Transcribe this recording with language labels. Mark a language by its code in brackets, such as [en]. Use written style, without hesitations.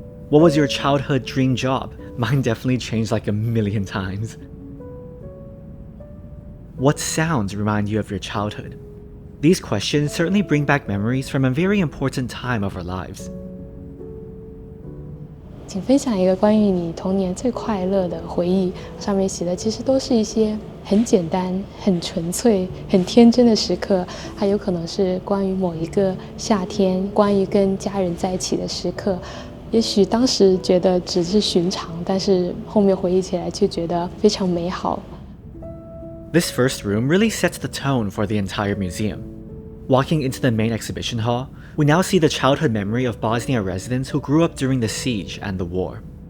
[en] What was your childhood dream job? Mine definitely changed like a million times. What sounds remind you of your childhood? These questions certainly bring back memories from a very important time of our lives. [zh] 请分享一个关于你童年最快乐的回忆。上面写的其实都是一些很简单、很纯粹、很天真的时刻，还有可能是关于某一个夏天，关于跟家人在一起的时刻。也许当时觉得只是寻常，但是后面回忆起来却觉得非常美好。 [en] This first room really sets the tone for the entire museum. Walking into the main exhibition hall, we now see the childhood memory of Bosnia residents who grew up during the siege and the war.